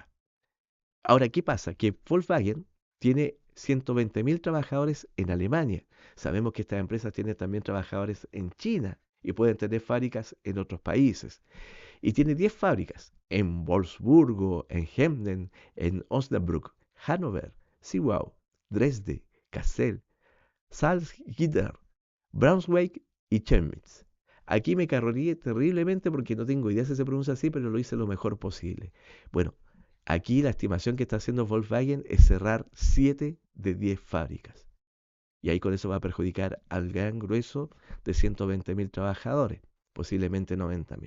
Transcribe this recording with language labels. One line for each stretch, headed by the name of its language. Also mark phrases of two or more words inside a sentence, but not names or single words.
Spanish: Ahora, ¿qué pasa? Que Volkswagen tiene 120.000 trabajadores en Alemania. Sabemos que estas empresas tienen también trabajadores en China y pueden tener fábricas en otros países. Y tiene 10 fábricas en Wolfsburgo, en Hemden, en Osnabrück, Hannover, Zittau, Dresde, Kassel, Salzgitter, Braunschweig y Chemnitz. Aquí me carrorí terriblemente porque no tengo idea si se pronuncia así, pero lo hice lo mejor posible. Bueno, aquí la estimación que está haciendo Volkswagen es cerrar 7 de 10 fábricas. Y ahí con eso va a perjudicar al gran grueso de 120.000 trabajadores, posiblemente 90.000.